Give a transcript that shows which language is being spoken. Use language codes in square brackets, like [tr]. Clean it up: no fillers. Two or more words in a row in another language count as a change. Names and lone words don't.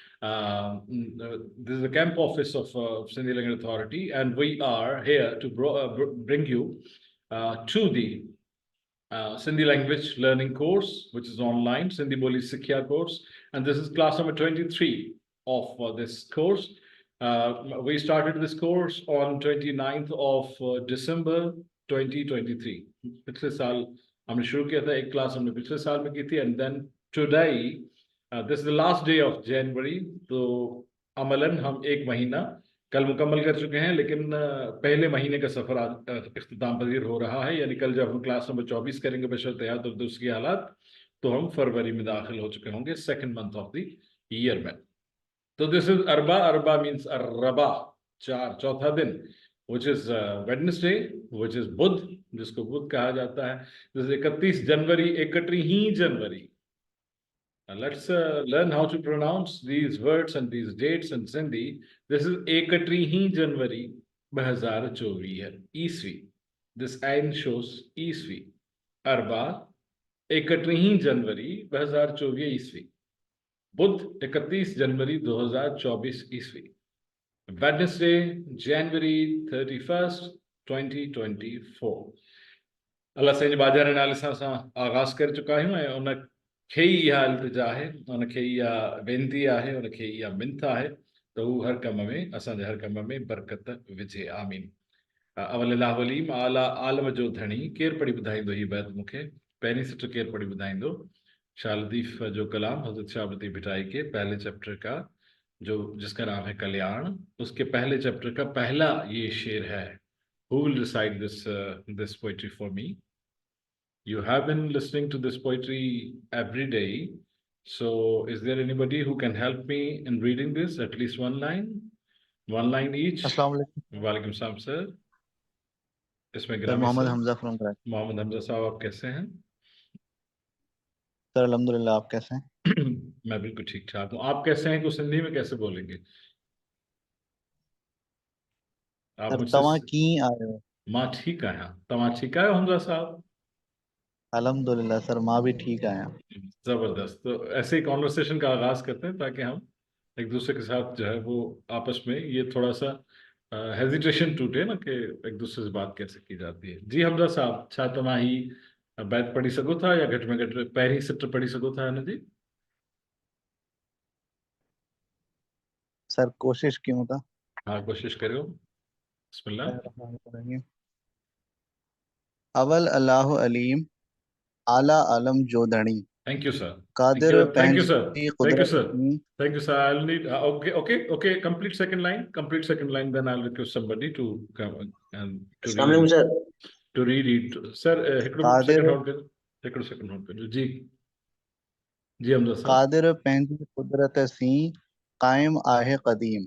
[en] This is the camp office of Sindhi Language Authority, and we are here to bring you to the Sindhi language learning course, which is online, Sindhi Boli Sikhya course, and this is class number 23 of this course. We started this course on 29th of December 2023. [ur] پچھلے سال ہم نے شروع کیا تھا، ایک کلاس ہم نے پچھلے سال میں کی تھی, [en] and then today this is the last day of January. [ur] تو عملاً ہم ایک مہینہ کل مکمل کر چکے ہیں، لیکن پہلے مہینے کا سفر آج اختتام پذیر ہو رہا ہے، یعنی کل جب ہم کلاس نمبر 24 کریں گے بشرط یاد اور دوسری حالات، تو ہم فروری میں داخل ہو چکے ہوں گے, [en] second month of the year [ur] में. तो [en] this is [ur] اربعا۔ اربعا مینز اربعا، چار، چوتھا دن, [en] which is Wednesday, which is बुध, [ur] جس کو بدھ کہا جاتا ہے. جیسے 31 جنوری، 31 جنوری. [en] Let's learn how to pronounce these words and these dates in Sindhi. This is 31 [sd] जनवरी 2024 ईस्वी. [en] This ain shows [sd] ईस्वी. अरबा 31 जनवरी 2024 ईस्वी. बुध 31 जनवरी 2024 ईस्वी. [en] Wednesday, January 31st, 2024. [sd] अल्लाह से बाजार नालिसा सां आगाज़ कर चुका आहियूं ऐं उनखे ई इहा इल्तिजा आहे, उनखे इहा वेनती आहे, उनखे इहा मिंथ आहे त हू हर कम में, असांजे हर कम में बरकत विझे. आमीन. अवल अवलीम आला आलम जो धणी. केरु पढ़ी ॿुधाईंदो ही बैत मूंखे? पहिरीं सिट केरु पढ़ी ॿुधाईंदो? [ur] شاہ لطیف جو کلام حضرت شاہ لطیف بھٹائی کے پہلے چیپٹر کا، جو جس کا نام ہے کلیان، اس کے پہلے چیپٹر کا پہلا یہ شعر ہے. [en] Who will recite this poetry for me? You have been listening to this poetry every day, so is there anybody who can help me in reading this? At least one line each. [ar] السلام عليكم. وعليكم السلام सर. इसमें [ur] सर गिरामी मोहम्मद सर, حمزہ فرام کراچی. محمد حمزہ صاحب، آپ کیسے ہیں? سر الحمدللہ، آپ کیسے ہیں? میں بالکل ٹھیک ٹھاک ہوں. آپ کیسے ہیں کو سندھی میں کیسے بولیں گے? आप सर मुझसे [sd] तव्हां कीअं आहियो? मां ठीकु आहियां. तव्हां ठीकु आहियो हमजा साहब? अल्हम्दुलिल्लाह सर, मां भी ठीक आहियां. [ur] जबरदस्त. تو ایسے ہی کنورسیشن کا آغاز کرتے ہیں تاکہ ہم ایک دوسرے کے ساتھ جو ہے وہ آپس میں یہ تھوڑا سا ہیزیٹیشن ٹوٹے نا کہ ایک دوسرے سے بات کیسے کی جاتی ہے. جی حمزہ صاحب, [sd] छा तव्हां ही बैत पढ़ी सघो था या घटि में घटि पहिरीं सिट पढ़ी सघो था हिन जी? सर कोशिश कयूं था. हाँ, कोशिश करियो. बिस्मिल्लाह. अवल अल्लाह अलीम, आला आलम जो धणी. [en] Thank you sir. [sd] कादिर [en] Thank you sir. [sd] पंहिंजी [en] Thank you [sd] कुदरत [en] सर. [sd] में. [en] Thank you, sir. I'll need. Okay. Complete second line. Complete second line. Then I'll request somebody to come and to [ar] अस्सलाम [en] read [ar] वालेकुम [en] it. सर. To read it, sir. [sd] हिकिड़ो कादिर [en] second hold [sd] करो. हिकिड़ो [en] second hold [sd] करो. जी. जी हमजा साहब. कादिर पंहिंजी कुदरत सी कायम आहे क़दीम.